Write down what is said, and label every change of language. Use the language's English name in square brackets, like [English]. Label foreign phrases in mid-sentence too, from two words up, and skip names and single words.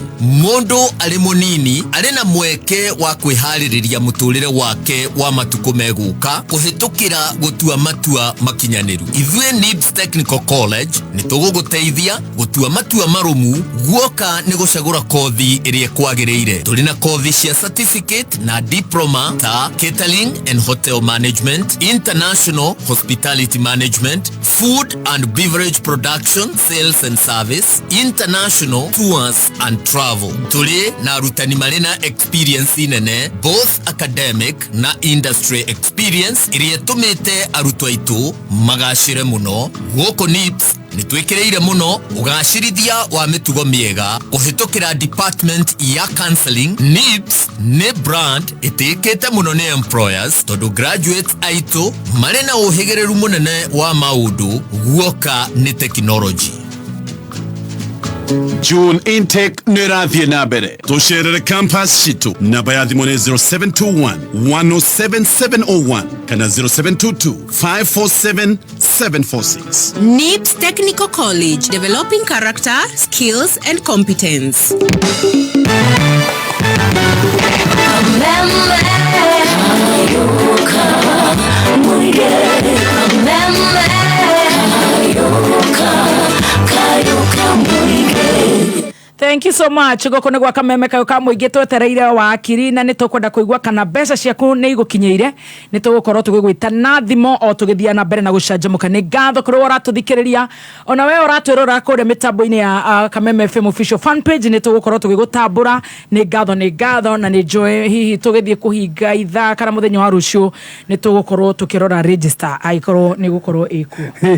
[Kikuyu] Mũndũ arĩ mũnini arĩ na mweke wa kwĩharĩrĩria mũtũrĩre wake wa matukũ megũka kũhĩtũkĩra gũtua matua makinyanĩru. Ithuĩ NIBS Technical College nĩ tũgũgũteithia gũtua matua marũmu guoka nĩ gũcagũra kothi ĩrĩa kwagĩrĩire. Tũrĩ na kothi cia certificate na diploma ta [English] catering and hotel management, international hospitality management, food and beverage production, sales and service, international tours and travel. [Kikuyu] Tũrĩ na arutani marĩ na experience nene [English] both academic [Kikuyu] na [English] industry experience [Kikuyu] ĩrĩa tũmĩte arutwo aitũ magacĩre mũno. Gũkũ NIBS nĩ twĩkĩrĩire mũno ũgacĩrithia wa mĩtugo mĩega kũhĩtũkĩra department ya counseling. NIBS nĩ brand ĩtĩkĩte mũno nĩ employers tondũ graduates aitũ marĩ na ũhĩgĩrĩru mũnene wa maũndũ guoka nĩ technology. June intake nĩrathiĩ na mbere. Tũcerere campus citũ. Namba ya thimũ nĩ 0721 107 701 kana 0722 547 746. [English] NIBS Technical College, developing character, skills and competence. Thank you so much. [Kikuyu] Goko nĩ gwa kameme kayo ka mũingĩ twetereire wakiri na nĩ tũkwenda kũigua kana mbeca ciaku nĩ igũkinyĩire. Nĩ tũgũkorwo tũgĩgwĩta na thimo o tũgĩthiĩ na mbere na gũcanjamũka. Nĩ ngatho kũrĩ ũratũthikĩrĩria ona we ũratwĩrora kũrĩa mĩtambo-inĩ ya Kameme FM [English] official fan page. [Kikuyu] Nĩ tũgũkorwo tũgĩgũtambũra. Nĩ ngatho na nĩ njũĩ hihi tũgĩthiĩ kũhinga ithaa kana mũthenya wa rũciũ nĩ tũgũkorwo tũkĩrora register aikorwo nĩ gũkorwo ĩkuo.